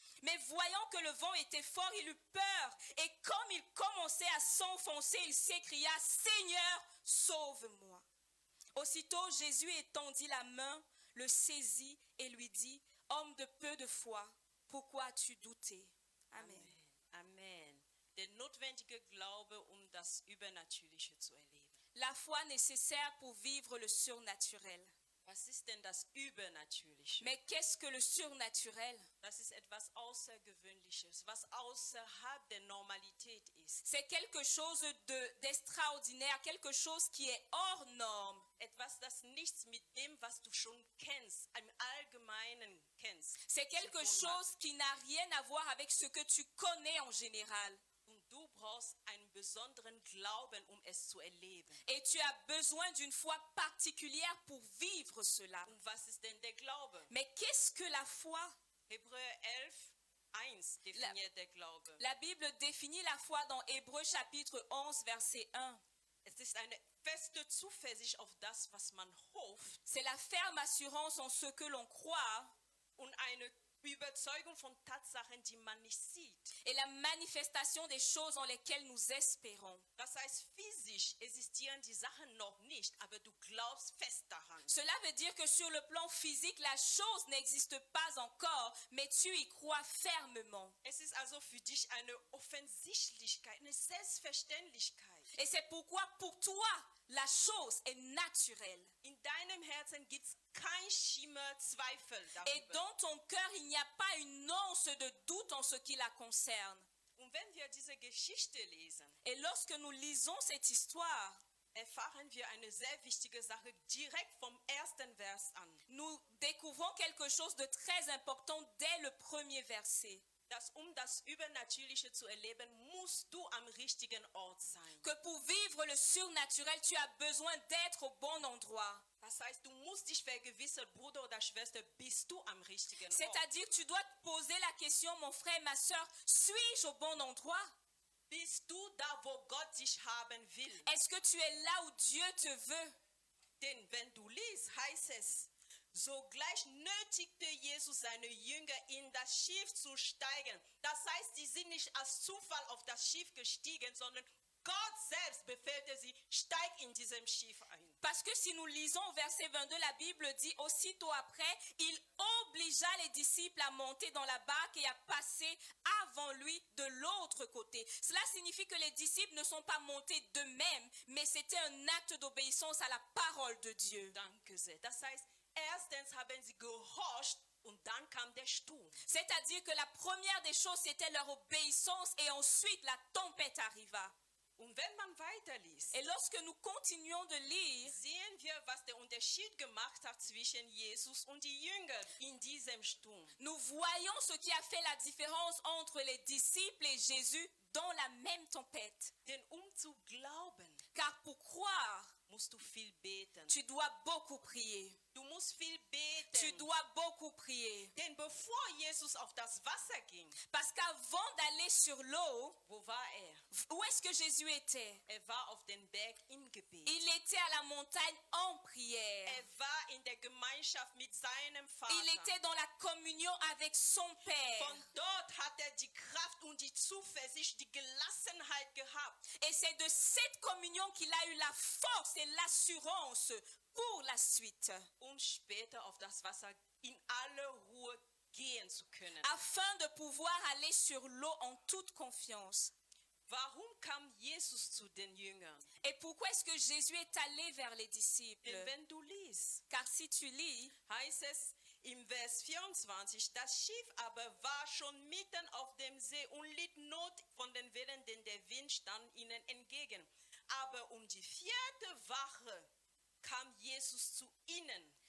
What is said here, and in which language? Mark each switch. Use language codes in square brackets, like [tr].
[fr] Mais voyant que le vent était fort, il eut peur. Et comme il commençait à s'enfoncer, il s'écria: Seigneur, sauve-moi. Aussitôt Jésus étendit la main, le saisit et lui dit: Homme de peu de foi, pourquoi as-tu douté? Amen. Amen. [de] Der notwendige Glaube, das Übernatürliche zu erleben. [fr] La foi nécessaire pour vivre le surnaturel. [de] Was ist denn das Übernatürliche? [fr] Mais qu'est-ce que le surnaturel? [de] Das ist etwas Außergewöhnliches, was außerhalb der Normalität ist. [fr] C'est quelque chose d'extraordinaire, quelque chose qui est hors norme. [de] Etwas, das nichts mit dem, was du schon kennst, im Allgemeinen kennst. [fr] C'est quelque chose qui n'a rien à voir avec ce que tu connais en général. [de] Und du brauchst einen besonderen Glauben, es zu erleben. [fr] Et tu as besoin d'une foi particulière pour vivre cela. [de] Und was ist denn der Glaube? [fr] Mais qu'est-ce que la foi? [de] Hebräer 11, 1 definiert der Glaube. [fr] La Bible définit la foi dans Hébreux chapitre 11, verset 1. [de] Es ist eine feste Zuversicht auf das, was man hofft. [fr] C'est la ferme assurance en ce que l'on croit. [de] Und eine Überzeugung von Tatsachen, die man nicht sieht. [fr] Et la manifestation des choses en lesquelles nous espérons. [de] Das heißt, physisch existieren die Sachen noch nicht, aber du glaubst fest daran. [fr] Cela veut dire que sur le plan physique, la chose n'existe pas encore, mais tu y crois fermement. [de] Es ist also für dich eine Offensichtlichkeit, eine Selbstverständlichkeit. [fr] Et c'est pourquoi pour toi, la chose est naturelle. [de] In deinem Herzen gibt es kein Schimmer Zweifel darüber. [fr] Et dans ton cœur, il n'y a pas une once de doute en ce qui la concerne. [de] Und wenn wir diese Geschichte lesen, [fr] Et lorsque nous lisons cette histoire, [de] erfahren wir eine sehr wichtige Sache direkt vom ersten Vers an. [fr] nous découvrons quelque chose de très important dès le premier verset. [de] Dass das Übernatürliche zu erleben, musst du am richtigen Ort sein. [fr] Que pour vivre le surnaturel, tu as besoin d'être au bon endroit. [de] Das heißt, du musst dich vergewissern, Bruder oder Schwester, bist du am richtigen Ort. [fr] C'est-à-dire, tu dois te poser la question, mon frère, ma soeur, suis-je au bon endroit? [de] Bist du da, wo Gott dich haben will? [fr] Est-ce que tu es là où Dieu te veut? [de] Denn wenn du liest, heißt es, Sogleich nötigte Jesus seine Jünger, in das Schiff zu steigen. Das heißt, sie sind nicht als Zufall auf das Schiff gestiegen, sondern Gott selbst befehlte sie, steig in diesem Schiff ein. [fr] Parce que si nous lisons au verset 22, la Bible dit, aussitôt après, il obligea les disciples à monter dans la barque et à passer avant lui de l'autre côté. Cela signifie que les disciples ne sont pas montés d'eux-mêmes, mais c'était un acte d'obéissance à la parole de Dieu. [de] Danke sehr. Das heißt, erstens haben sie gehorcht und dann kam der Sturm. [fr] C'est-à-dire que la première des choses, c'était leur obéissance et ensuite la tempête arriva. [de] Und wenn man weiterliest, [fr] Et lorsque nous continuons de lire, [de] sehen wir, was der Unterschied gemacht hat zwischen Jesus und die Jünger in diesem Sturm. [fr] nous voyons ce qui a fait la différence entre les disciples et Jésus dans la même tempête. [de] Denn zu glauben, [fr] Car pour croire, [de] musst du viel beten. [fr] tu dois beaucoup prier. [de] Du musst viel [fr] Tu [de] beten. [fr] dois beaucoup prier. [de] Denn bevor Jesus auf das Wasser ging, [fr] Parce qu'avant d'aller sur l'eau, [de] wo war er? [fr] où est-ce que Jésus était? [de] Er war auf den Berg im Gebet. [fr] Il était à la montagne en prière. [de] Er war in der Gemeinschaft mit seinem Vater. [fr] Il était dans la communion avec son Père. [de] Von dort hat er die Kraft und die Zuversicht, die Gelassenheit gehabt. [fr] Et c'est de cette communion qu'il a eu la force et l'assurance pour la suite, [de] Um später auf das Wasser in aller Ruhe gehen zu können. [fr] afin de pouvoir aller sur l'eau en toute confiance. [de] Warum kam Jesus zu den Jüngern? [fr] Et pourquoi est-ce que Jésus est allé vers les disciples? [de] Denn wenn du liest, [fr] Car si tu lis, [de] heißt es im Vers 24, das Schiff aber war schon mitten auf dem See und litt Not von den Wellen, denn der Wind stand ihnen entgegen. Aber um die 4. Wache kam Jesus zu ihnen.